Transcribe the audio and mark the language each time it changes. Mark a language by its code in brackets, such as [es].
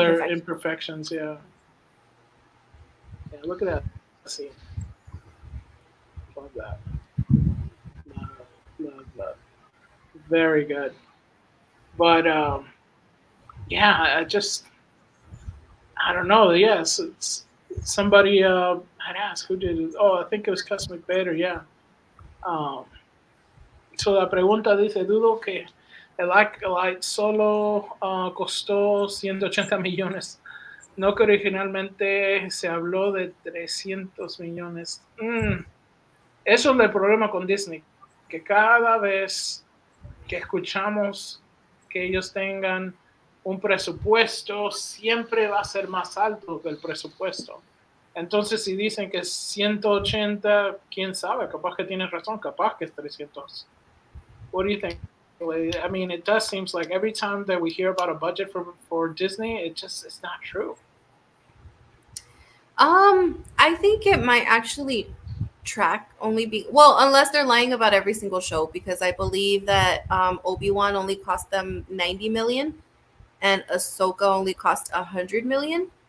[en] Imperfections. Yeah. Yeah, look at that scene. Love that. Love that. Very good. But yeah, I don't know. Yes, it's somebody I'd ask who did it. Oh, I think it was Cosmic Vader. Yeah. [es] So la pregunta dice, dudo que el Acolyte solo costó 180 millones. No que originalmente se habló de 300 millones. Eso es el problema con Disney, que cada vez que escuchamos que ellos tengan un presupuesto, siempre va a ser más alto que el presupuesto. Entonces, si dicen que es 180, quién sabe, capaz que tienes razón, capaz que es 300. [en] What do you think? I mean, it does seem like every time that we hear about a budget for Disney, it's not true. I think it might actually track unless they're lying about every single show, because I believe that Obi-Wan only cost them 90 million and Ahsoka only cost 100 million.